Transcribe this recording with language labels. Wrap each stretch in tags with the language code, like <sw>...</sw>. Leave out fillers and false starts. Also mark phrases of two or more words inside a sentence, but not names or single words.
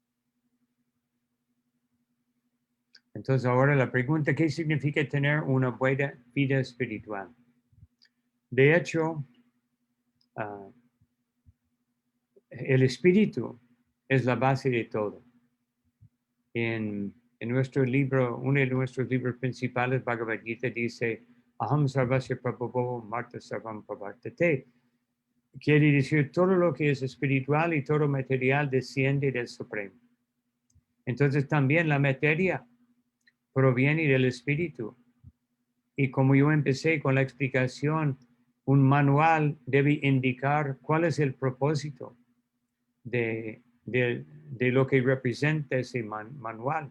<es>Entonces ahora la pregunta, ¿qué significa tener una buena vida espiritual? De hecho, el espíritu es la base de todo. En nuestro libro, uno de nuestros libros principales, Bhagavad Gita, dice,</es> <sa>Aham sarvasya prabhavo marta sarvam pravartate.</sa> <es>Quiere decir, todo lo que es espiritual y todo material desciende del Supremo. Entonces también la materia proviene del espíritu. Y como yo empecé con la explicación, un manual debe indicar cuál es el propósito de lo que representa ese manual.</es>